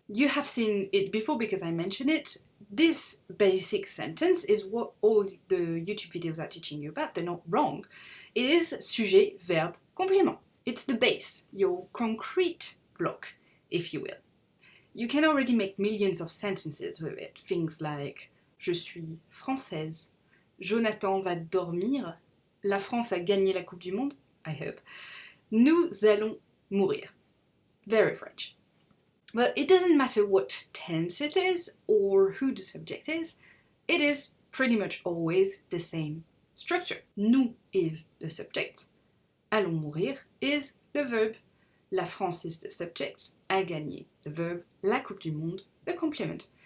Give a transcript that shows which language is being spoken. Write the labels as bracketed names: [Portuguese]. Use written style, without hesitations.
[English] You have seen it before because I mentioned it. This basic sentence is what all the YouTube videos are teaching you about. They're not wrong. It is sujet, verbe, complément. It's the base, your concrete block, if you will. You can already make millions of sentences with it. Things like [French] je suis française, Jonathan va dormir, la France a gagné la Coupe du Monde, [English] I hope, [French] nous allons mourir. [English] Very French. But it doesn't matter what tense it is or who the subject is, it is pretty much always the same structure. Nous is the subject, [French] allons mourir [English] is the verb, la France is the subject, [French] a gagné [English] the verb, [French] la Coupe du Monde [English] the complement.